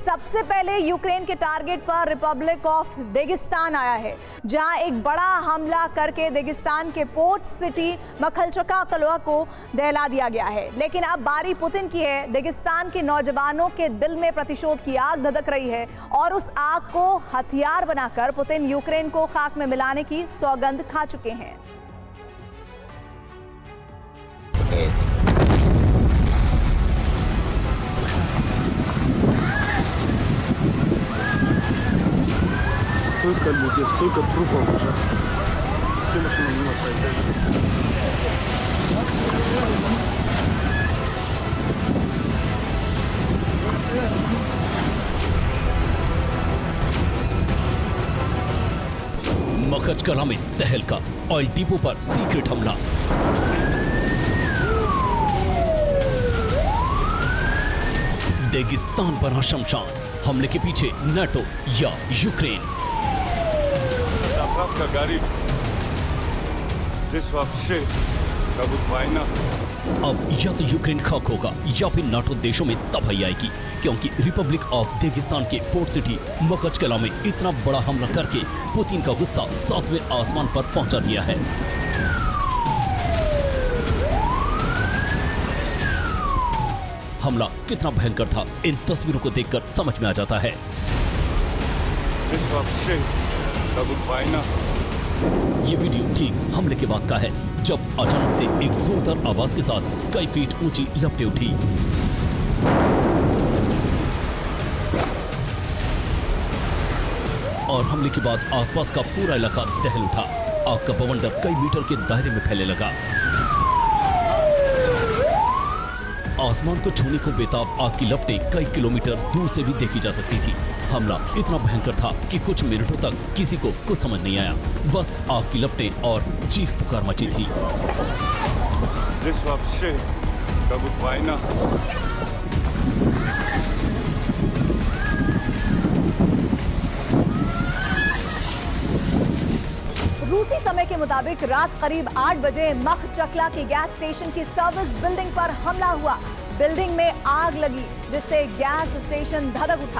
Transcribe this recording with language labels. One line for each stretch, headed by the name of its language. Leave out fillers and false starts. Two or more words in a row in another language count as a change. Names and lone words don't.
Hindi: सबसे पहले यूक्रेन के टारगेट पर रिपब्लिक ऑफ दागिस्तान आया है, जहां एक बड़ा हमला करके दागिस्तान के
English: port city
Hindi: मखलचकाकलवा को दहला दिया गया है। लेकिन अब बारी पुतिन की है। दागिस्तान के नौजवानों के दिल में प्रतिशोध की आग धधक रही है और उस आग को हथियार बनाकर पुतिन यूक्रेन को खाक में मिलाने की सौगंध खा चुके हैं।
Russian: Столько людей, столько трупов уже. Все машины мимо проезжали.
Hindi: मखचकला में तहलका,
English: oil depot
Hindi: पर सीक्रेट हमला। दागिस्तान बना शमशान, हमले के पीछे नाटो या यूक्रेन।
Russian: Заправка горит. Здесь вообще как будто война.
Hindi: अब या तो यूक्रेन खाक होगा या फिर नाटो देशों में तबाही आएगी, क्योंकि रिपब्लिक ऑफ दागिस्तान के
English: port city
Hindi: मखचकला में इतना बड़ा हमला करके पुतिन का गुस्सा 7वें आसमान पर पहुंचा दिया है। हमला कितना भयंकर था, इन तस्वीरों को देखकर समझ में आ जाता है।
Russian: Здесь вообще как будто वойна.
Hindi: ये वीडियो ठीक हमले के बाद का है, जब अचानक से एक जोरदार आवाज के साथ कई फीट ऊंची लपटें उठी। और हमले के बाद आसपास का पूरा इलाका दहल उठा। आग का बवंडर कई मीटर के दायरे में फैलने लगा। आसमान को छूने को बेताब आग की लपटें कई किलोमीटर दूर से भी देखी जा सकती थी। हमला इतना भयंकर था कि कुछ मिनटों तक किसी को कुछ समझ नहीं आया। बस आग की लपटें और चीख पुकार मची थी।
Russian: Здесь вообще как будто война.
Hindi: रूसी समय के मुताबिक रात करीब 8 बजे मखचकला की
English: gas station
Hindi: की
English: service building
Hindi: पर हमला हुआ। बिल्डिंग में आग लगी, जिससे
English: gas station
Hindi: धधक उठा।